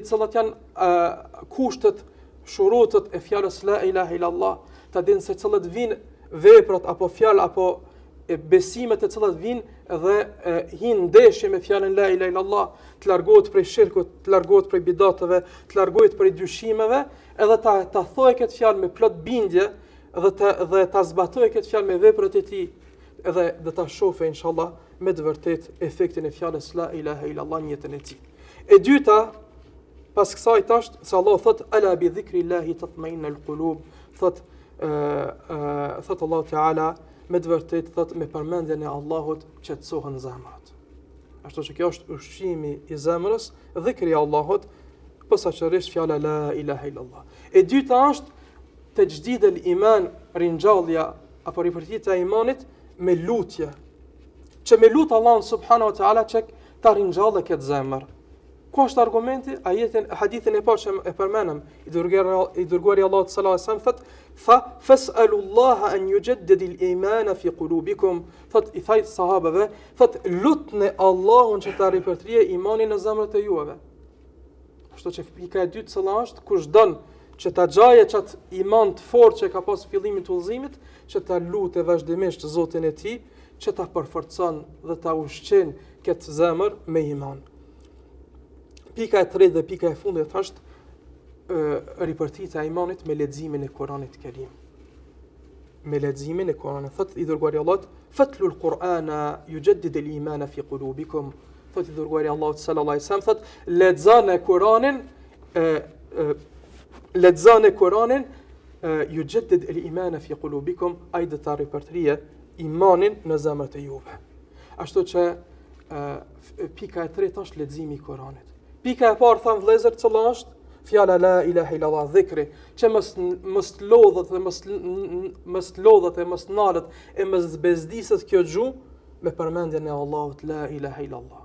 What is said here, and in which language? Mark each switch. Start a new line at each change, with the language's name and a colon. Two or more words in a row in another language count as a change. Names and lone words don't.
Albanian: Ti di cilat janë kushtet shurutët e fjalës
Arabic: لا إله إلا الله,
Albanian: ta dinë se cilët vinë veprat apo fjalë apo besimet e cilat vinë dhe hinë ndeshje me fjalën
Arabic: لا إله إلا الله,
Albanian: të largohet prej shirkut, të largohet prej bidatave, të largohet prej dyshimeve, edhe ta thojë këtë fjalë me plot bindje dhe ta zbatojë këtë fjalë me veprat e tij, edhe dhe ta shohë inshallah me të vërtet efektin e fjalës
Arabic: لا إله إلا الله
Albanian: në jetën e tij. E dyta, pas kësaj tash, se Allah thot
Arabic: ألا بذكر الله تطمئن القلوب,
Albanian: thot Allah Teala me të vërtet thot me përmendjen e Allahut qetësohen zemrat. Ashtu që kjo është ushqimi i zemrës, dhikri i Allahut, posaçërisht fjala
Arabic: لا إله إلا الله.
Albanian: E dyta është
Arabic: تجديد الإيمان,
Albanian: ringjallja apo ripërthitja e imanit me lutje. Që me lut Allahun
Arabic: سبحانه وتعالى
Albanian: që ta ringjallë këtë zemër. Ku është argumenti? Hadithin e parë që e përmenëm, i dërguari Allahu
Arabic: صلى الله عليه وسلم
Albanian: thot:
Arabic: "فاسألوا الله أن يجدد الإيمان في قلوبكم."
Albanian: Thot i thaj sahabeve, thot lutni Allahun që ta ripërthrije imanin në zemrat e juave. Kështu që pika e dytë cilla është, kush don që ta xhaje çat iman të fortë që ka pas fillimin të udhëzimit, që ta lutë vazhdimisht Zotin e tij, që ta përforcon dhe ta ushqen këtë zemër me iman. Pika e tretë dhe pika e fundit është ripërthitja e imanit me leximin e Kuranit Kerim. Me leximin e Kuranit, thot i dërguari Allahut,
Arabic: "فاتلوا القرآن يجدد الإيمان في قلوبكم."
Albanian: Thot i dërguari Allahut
Arabic: صلى الله عليه وسلم,
Albanian: thot lexoni Kuranin,
Arabic: يجدد الإيمان في قلوبكم,
Albanian: ai do ta ripërthrije imanin në zemrat e juve. Ashtu që pika e tretë është leximi i Kuranit. Pika e parë thamë vëllezër cila është fjala
Arabic: لا إله إلا الله,
Albanian: dhikri, që mos lodhet dhe mos nalet e mos bezdiset kjo gjuhë me përmendjen e Allahut
Arabic: لا إله إلا الله.